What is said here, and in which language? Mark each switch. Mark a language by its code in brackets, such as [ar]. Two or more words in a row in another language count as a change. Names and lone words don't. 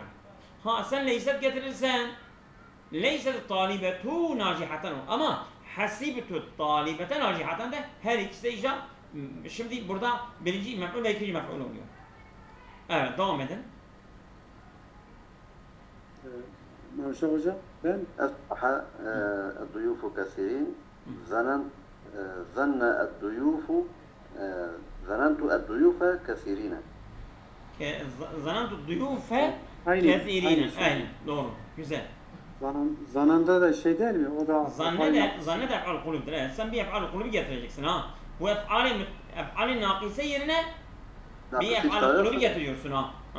[tr] Sen leyset getirirsen [ar] ليست الطالبة ناجحة [tr] ama [ar] حسبت الطالبة ناجحة [tr] de her ikisi de icra. Şimdi burada birinci mef'ul ve ikinci mef'ul oluyor. Evet devam edin. Mevşah hocam ben [ar] أصبح الضيوف كثيرين ظن الضيوف ظننت الضيوف كثيرين. ظننت الضيوف [tr] Aynı, kethirine. aynı. Aynen doğru. Güzel. zananda da şey değil mi? O da Zanne de ef'al kulüptür. Evet. Sen bir ef'al kulübü getireceksin ha. Bu ef'al-i nakise yerine bir ef'al kulübü getiriyorsun ha.